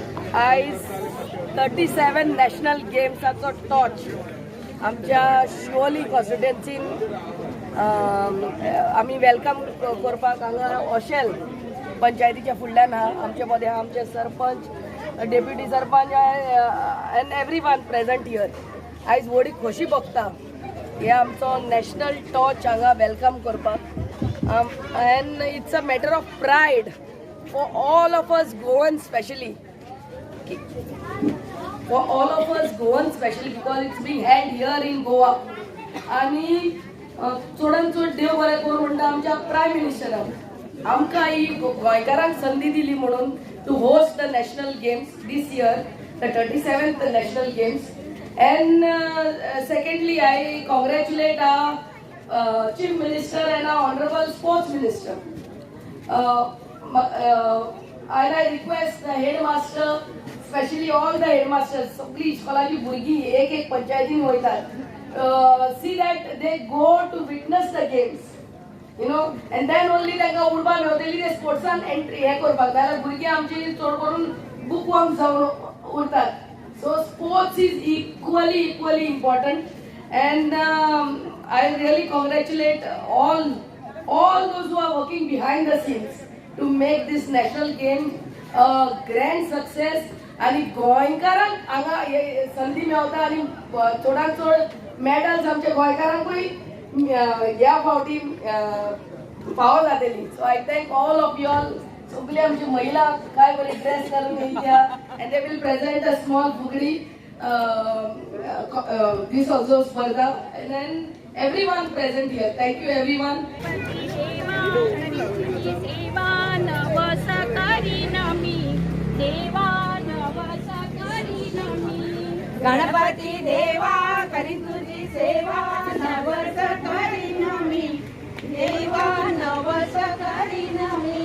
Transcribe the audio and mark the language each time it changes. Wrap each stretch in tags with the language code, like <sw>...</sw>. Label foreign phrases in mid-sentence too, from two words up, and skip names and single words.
<kok>आयज 37 नॅशनल गेम्साचो टॉर्च आमच्या शिवोली कॉन्स्टिट्युएन्सीन आमी वेलकम करपाक हांगा ओशेल पंचायतीच्या फुडल्यान आहा. आमचे मदें आमचे सरपंच, डेप्युटी सरपंच</kok> <en>and everyone present here.</en> <kok>आयज व्हडी खोशी भोगता हे आमचो</kok> <en>national torch</en> <kok>हांगा वेलकम करपाक.</kok> <en>and it's a matter of pride for all of us Goans especially, because it's being held here in Goa.</en> <kok>आणि चोडान चोड देव बरें करूं म्हणटा आमच्या प्रायम मिनिस्टरान आमकां ही गोंयकारांक संदी दिली म्हणून</kok> <en>to host the national games this year, the 37th national games. and secondly I congratulate Chief Minister and Honourable Sports Minister. And I request the headmaster, especially all the headmasters, so please,</en> <kok>कॉलेजी भुरगीं एक पंचायतीन वयतात,</kok> <en>see that they go to witness the games, you know, and then only</en> <kok>तांकां उडपाक मेळटली ते स्पोर्ट्सान एंट्री हे करपाक. नाल्यार भुरगीं आमची चड करून</kok> <en>book worm</en> <kok>जावन उरतात.</kok> <en>So sports is equally important, and I really congratulate all those who are working behind the scenes to make this national game a grand success.</en> <kok>आणि गोंयकारांक हांगा संदी मेळटा आणि चडांत चड मेडल्स आमच्या गोंयकारांकूय ह्या फावटी फावो जातली.</kok> <en>so I thank all of you all.</en> <kok>सगळी आमची महिला काय बरी ड्रेस घालून येयल्या</kok> <en>and they will present a small</en> <kok>फुगडी</kok> <en>this also</en> <kok>स्पर्धा.</kok> <en>and then everyone present here. Thank you everyone.</en> <mr>गणपती देवा करी तुझी सेवा, नवस करीन मी देवा, नवस करीन मी.</mr>